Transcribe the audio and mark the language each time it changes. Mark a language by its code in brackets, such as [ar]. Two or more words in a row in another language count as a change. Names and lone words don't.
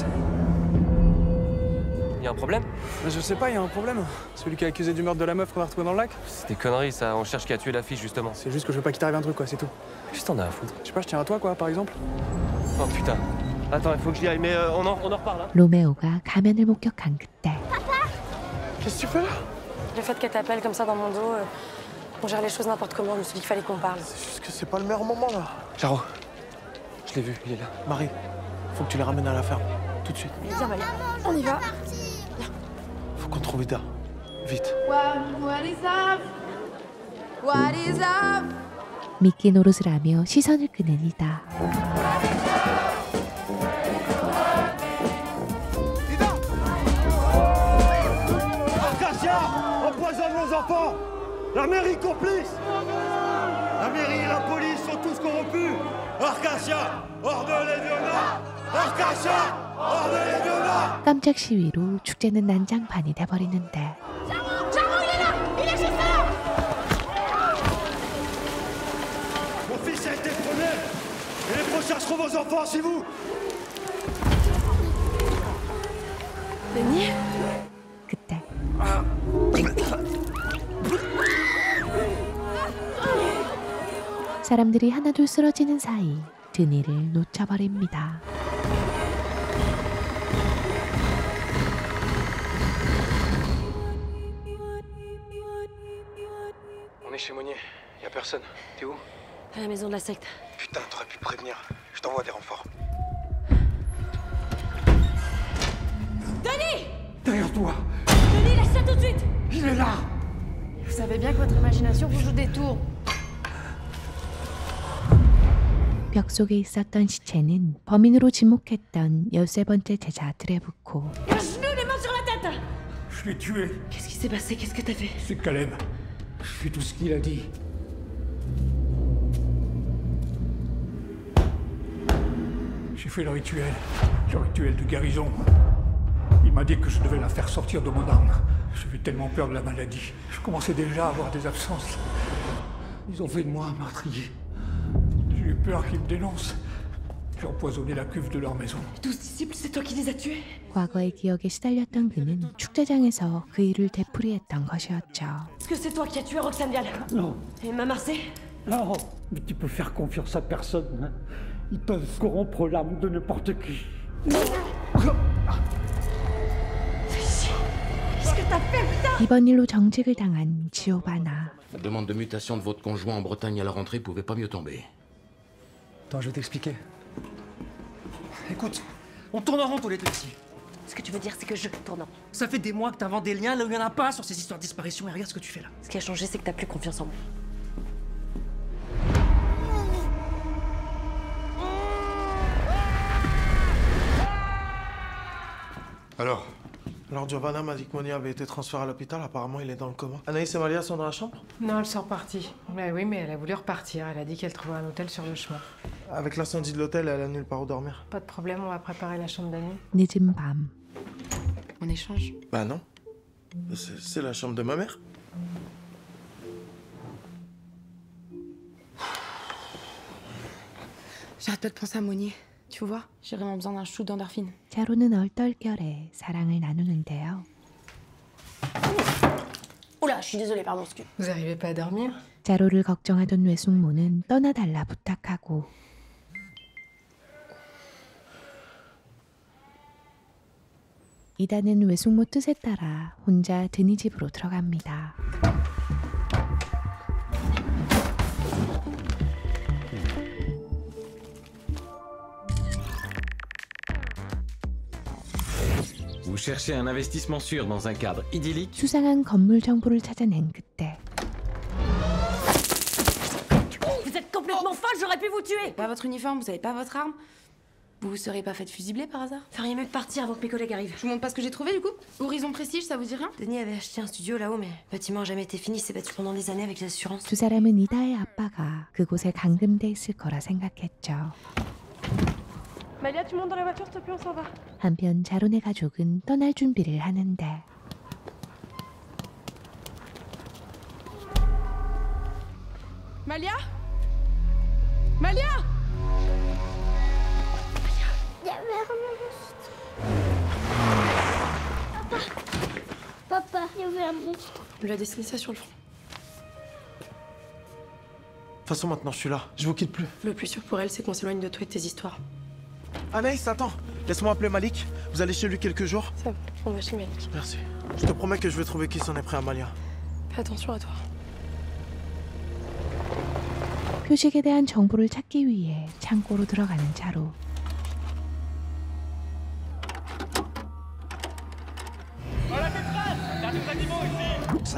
[fr] Y'a un problème? Je sais pas, y a un problème. Celui qui est accusé du meurtre de la meuf qu'on a retrouvé dans le lac. C'est des conneries ça, on cherche qui a tué la fille justement. C'est juste que je veux pas qu'il t'arrive un truc, quoi, c'est tout. Qu'est-ce que t'en as à foutre? Je sais pas, je tiens à toi, quoi, par exemple. Oh putain. Attends, il faut que j'y aille, mais on en reparle là. [ko] 로메오가 가면을 목격한 그때 [fr] Qu'est-ce que tu fais là? Le fait qu'elle t'appelle comme ça dans mon dos, on gère les choses n'importe comment, je me suis dit qu'il fallait qu'on parle. C'est juste que c'est pas le meilleur moment, là. Charo, je l'ai vu, il est là. Marie, faut que tu les ramènes à la ferme, tout de suite. Viens, Malia, on y va. Faut qu'on trouve Ida. Vite. [en] What is up? What is up? [ko] 미끼 노릇을 하며 시선을 끄는 이다. [fr] Arcasia empoisonne nos enfants! La mairie complice! La mairie et la police sont tous corrompus! Arcasia, ordonnez-le-nous! Arcasia, ordonnez-le-nous! [ko] 깜짝 시위로 축제는 난장판이 돼버리는데 [fr] Mon fils a été le premier! Et les prochains seront vos enfants, c'est vous! Denis? [ko] 그때 사람들이 하나둘 쓰러지는 사이 드니를 놓쳐버립니다. [fr] On est chez Monnier, y a personne. T'es où? À la maison de la secte. Putain, t'aurais pu prévenir. Je t'envoie des renforts. Denis! Derrière toi! Denis, lâche ça tout de suite! Il est là! Vous savez bien que votre imagination vous joue des tours. [ko] 벽 속에 있었던 시체는 범인으로 지목했던 13번째 제자 드레부코. [fr] Un genou, les mains sur la tête! Je l'ai tué. Qu'est-ce qui s'est passé? Qu'est-ce que t'as fait? C'est Caleb. Je fais tout ce qu'il a dit. J'ai fait le rituel de guérison. Il m'a dit que je devais la faire sortir de mon âme. J'avais tellement peur de la maladie. Je commençais déjà à avoir des absences. Ils ont fait de moi un meurtrier. J'ai eu peur qu'ils me dénoncent. J'ai empoisonné la cuve de leur maison. 12 disciples, c'est toi qui les as tués? [ko] 과거의 기억에 시달렸던 그는 축제장에서 그 일을 되풀이했던 것이었죠. [fr] Est-ce que c'est toi qui as tué Roxane Vial? Non. Et Emma Marseille? Non. Mais tu peux faire confiance à personne. Hein. Ils peuvent corrompre l'âme de n'importe qui. Fais chier. Qu'est-ce que t'as fait, putain? [ko] 이번 일로 정직을 당한 지오바나. [fr] La demande de mutation de votre conjoint en Bretagne à la rentrée pouvait pas mieux tomber. Attends, je vais t'expliquer. Écoute, on tourne en rond tous les deux ici. Ce que tu veux dire, c'est que je tourne en rond. Ça fait des mois que t'inventes des liens là où il y en a pas sur ces histoires de disparition et regarde ce que tu fais là. Ce qui a changé, c'est que t'as plus confiance en moi. Alors, Giovanna m'a dit que Monia avait été transférée à l'hôpital. Apparemment, il est dans le coma. Anaïs et Malia sont dans la chambre? Non, elles sont reparties. Mais oui, mais elle a voulu repartir. Elle a dit qu'elle trouvait un hôtel sur le chemin. Avec l'incendie de l'hôtel, elle a nulle part où dormir. Pas de problème, on va préparer la chambre d'amis. [ko] 늦은 밤. [fr] On échange. Bah non. C'est la chambre de ma mère. J'arrête pas de penser à Monier. Tu vois, j'ai vraiment besoin d'un shoot d'endorphine. [ko] 자로는 얼떨결에 사랑을 나누는데요. [fr] Oula, je suis désolée, pardon, excuse. Vous arrivez pas à dormir? [ko] 자로를 걱정하던 외숙모는 떠나달라 부탁하고 이다는 외숙모 뜻에 따라 혼자 드니 집으로 들어갑니다. [fr] Vous cherchez un investissement sûr dans un cadre idyllique? [ko] 수상한 건물 정보를 찾아낸 그때 [fr] Vous êtes complètement folle, j'aurais pu vous tuer. Pas votre uniforme, vous avez pas votre arme. Vous vous seriez pas fait fusibler par hasard? Feriez mieux de partir avant que mes collègues arrivent. Je vous montre pas ce que j'ai trouvé du coup? Horizon Prestige, ça vous dit rien? Denis avait acheté un studio là-haut, mais le bâtiment a jamais été fini, c'est bâti pendant des années avec les assurances. [ko] 두 사람은 이다의 아빠가 그곳에 감금돼 있을 거라 생각했죠. [fr] Malia, tu montes dans la voiture, s'il te plaît, on s'en va. [ko] 한편 자론의 가족은 떠날 준비를 하는데 [fr] Malia? Malia? Papa, il y avait un monstre. On lui a dessiné ça sur le front. De toute façon, maintenant, je suis là. Je vous quitte plus. Le plus sûr pour elle, c'est qu'on s'éloigne de toi et de tes histoires. Anaïs, attends. Laisse-moi appeler Malik. Vous allez chez lui quelques jours? Ça va, on va chez Malik. Merci. Je te promets que je vais trouver qui s'en est pris à Malia. Fais attention à toi. [ko] 표식에 대한 정보를 찾기 위해 창고로 들어가는 자로. [fr] Voilà tes traces! T'as des animaux ici!